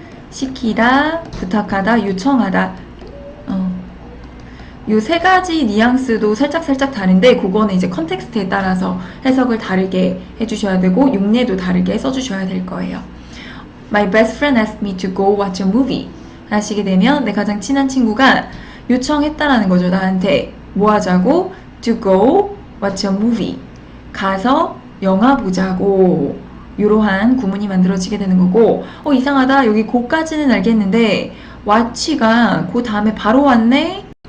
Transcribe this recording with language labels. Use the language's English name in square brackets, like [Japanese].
[Korean] 시키다, 부탁하다, 요청하다. 요 세 가지 뉘앙스도 살짝 다른데 그거는 이제 컨텍스트에 따라서 해석을 다르게 해주셔야 되고 용례도 다르게 써주셔야 될 거예요. [English] My best friend asked me to go watch a movie. [Korean] 하시게 되면 내 가장 친한 친구가 요청했다라는 거죠. 나한테 뭐 하자고? [English] To go watch a movie. [Korean] 가서 영화 보자고. 이러한 구문이 만들어지게 되는 거고 이상하다. 여기 고까지는 알겠는데 watch가 그 다음에 바로 왔네?